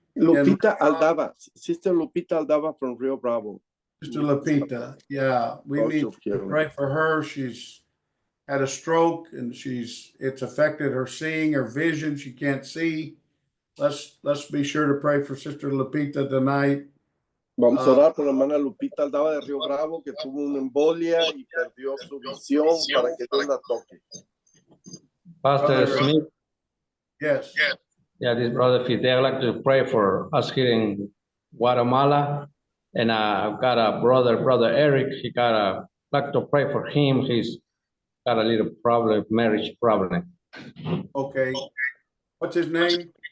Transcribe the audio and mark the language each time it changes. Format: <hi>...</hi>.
<en>Lupita Aldava, Sister Lupita Aldava from Rio Bravo. Sister Lupita, yeah, we need to pray for her. She's had a stroke and it's affected her seeing, her vision. She can't see. Let's be sure to pray for Sister Lupita tonight.</en> <es>Vamos a orar por la hermana Lupita Aldava de Río Bravo, que tuvo una embolia y perdió su visión, para que Dios la toque.</es> <en>Pastor Smith. Yes. Yeah, this Brother Fidel, I'd like to pray for us here in Guatemala. And I've got a brother Eric. Like to pray for him. He's got a little problem, marriage problem. Okay. What's his name?</en>